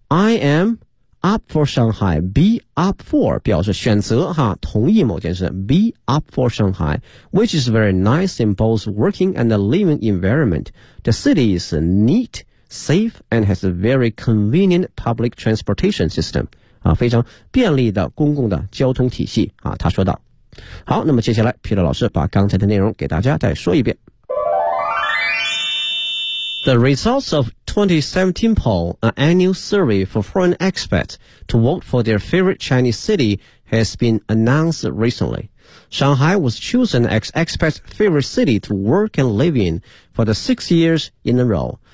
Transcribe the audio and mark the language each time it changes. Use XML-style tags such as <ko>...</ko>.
<en>I am up for Shanghai, be up for</en> <zh>表示选择哈，同意某件事。</zh> <en>Be up for Shanghai, which is very nice in both working and the living environment. The city is neat, safe, and has a very convenient public transportation system.</en> <zh>啊，非常便利的公共的交通体系啊，他说道。好，那么接下来 Peter 老师把刚才的内容给大家再说一遍。</zh> <en>The results of 2017 poll, an annual survey for foreign expats to vote for their favorite Chinese city, has been announced recently. Shanghai was chosen as expats' favorite city to work and live in for the 6 years in a row.</en>